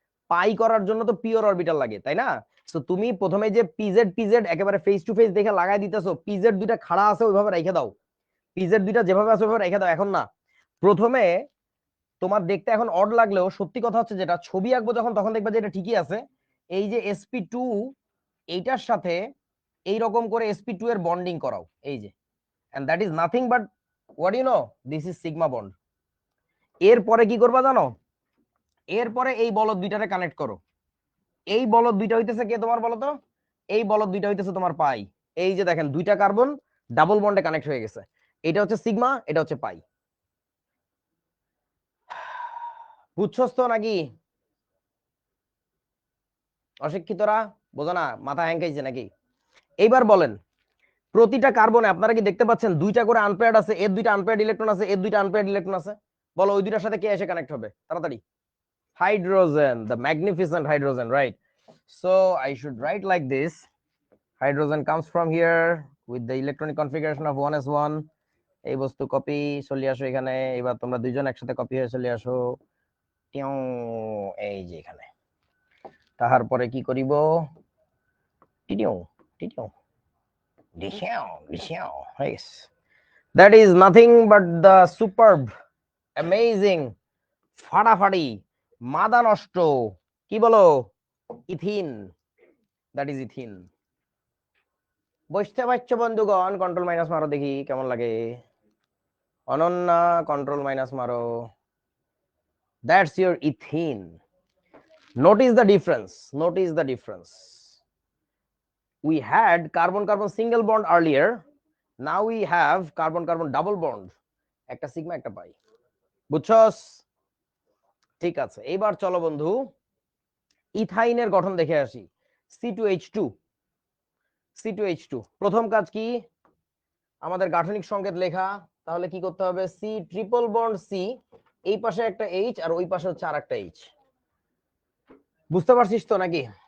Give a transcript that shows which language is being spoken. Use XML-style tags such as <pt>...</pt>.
<bn>পাই করার জন্য তো পিওর অরবিটাল লাগে, তাই না? তো তুমি প্রথমে যে পিজেড পিজেড একেবারে ফেস টু ফেস দেখে লাগাই দিতেছো, পিজেড দুইটা খাড়া আছে ওইভাবে রেখে দাও, পিজেড দুইটা যেভাবে আছে ওইভাবে রেখে দাও, এখন না। প্রথমে তোমার দেখতে এখন অড লাগলেও সত্যি কথা হচ্ছে, যেটা ছবি আঁকবো যখন, তখন দেখবে যে এটা ঠিকই আছে। এই যে sp2, এইটার সাথে এইরকম করে sp2 এর বন্ডিং করাও, এই যে,</bn> <en>and that is nothing but what you know, this is sigma bond।</en> <bn>এরপরে কি করবা জানো? এরপরে এই বলদ দুইটারে কানেক্ট করো। এই বলদ দুইটা হইতেছে কে তোমার বলো তো? এই বলদ দুইটা হইতেছে তোমার পাই। এই যে দেখেন দুইটা কার্বন ডাবল বন্ডে কানেক্ট হয়ে গেছে, এটা হচ্ছে সিগমা, এটা হচ্ছে পাই। বুঝছস তো নাকি? অশিক্ষিতরা বোঝো না, মাথা হ্যাংকাইছে নাকি? এইবার বলেন, প্রতিটা কার্বনে আপনারা কি দেখতে পাচ্ছেন দুইটা করে আনপেয়ার্ড আছে, এর দুইটা আনপেয়ার্ড ইলেকট্রন আছে, এর দুইটা আনপেয়ার্ড ইলেকট্রন আছে। বলো ওই দুইটার সাথে কে এসে কানেক্ট হবে তাড়াতাড়ি? Hydrogen,</bn> <en>The magnificent hydrogen, right? So I should write like this, hydrogen comes from here with the electronic configuration of 1s1।</en> <bn>এই বস্তু কপি, চলে আসো এখানে। এবার তোমরা দুইজন একসাথে কপি হয়ে চলে আসো, টিউ, এই যে এখানে। তাহার পরে কি করিব?</bn> <en>টিটিউ টিটিউ ডিশাও ডিশাও, yes, that is nothing but the superb, amazing,</en> <bn>ফাটাফাটি, মাদা নষ্ট, কি বলো? Ethene,</bn> <en>that is</en> <bn>ethene. বুঝতে পারছো বন্ধুগণ? কন্ট্রোল মাইনাস মারো দেখি কেমন লাগে। অনন্যা কন্ট্রোল মাইনাস মারো,</bn> <en>that's your ethene। notice the difference, notice the difference, we had carbon carbon single bond earlier, now we have carbon carbon double bond,</en> <bn>একটা sigma একটা পাই। বুঝছস? ঠিক আছে, এইবার চলো বন্ধু ইথাইনের গঠন দেখে আসি। C2H2, C2H2 প্রথম কাজ কি, আমাদের গাঠনিক সংকেত লেখা। তাহলে কি করতে হবে, সি ট্রিপল বন্ড সি, এই পাশে একটা এইচ আর ওই পাশে হচ্ছে আর একটা এইচ। বুঝতে পারছিস তো নাকি?</bn>